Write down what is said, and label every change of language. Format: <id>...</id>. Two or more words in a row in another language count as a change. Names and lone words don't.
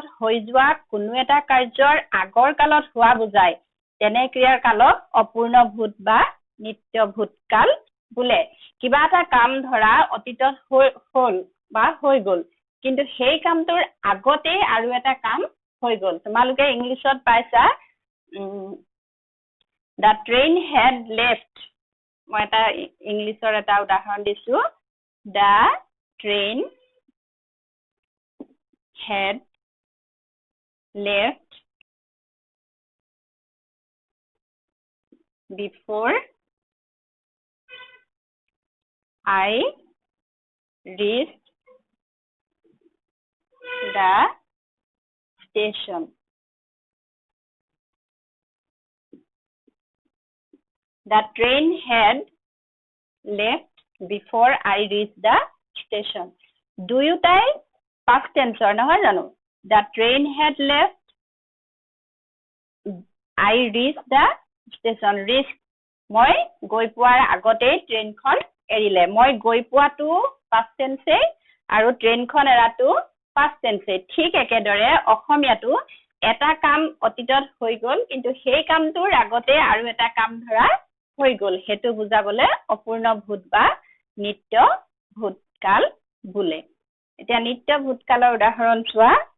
<as>হৈ যোৱা কোনো এটা কাৰ্যৰ আগৰ কালত হোৱা বুজায় তেনে ক্ৰিয়াৰ কালক অপূৰ্ণ ভূত বা নিত্য ভূতকাল বোলে কিবা এটা কাম ধৰা অতীতত হ'ল বা হৈ গ'ল কিন্তু সেই কামটোৰ আগতে আৰু এটা কাম হৈ গ'ল তোমালোকে ইংলিছত পাইছা</as> <en>the train had left</en> <as>মই এটা ইংলিছৰ এটা উদাহৰণ দিছো</as> <en>the train had left before I reached the station the train had left before I reached the station দুয়োটাই past tense</en> <as>নহয় জানো</as> <en>the train had left I reached the station reached</en> <as>মই গৈ পোৱাৰ আগতে ট্ৰেইনখন এৰিলে মই গৈ পোৱাটো</as> <en>past tense</en> <as>আৰু ট্ৰেইনখন এৰাটো</as> <en>past tense</en> <as>ঠিক একেদৰে অসমীয়াটো এটা কাম অতীতত হৈ গ'ল কিন্তু সেই কামটোৰ আগতে আৰু এটা কাম ধৰা হৈ গ'ল হেতু বুজাবলৈ অপূৰ্ণ ভূত বা নিত্য ভূতকাল বোলে এতিয়া নিত্য ভূতকালৰ উদাহৰণ চোৱা</as>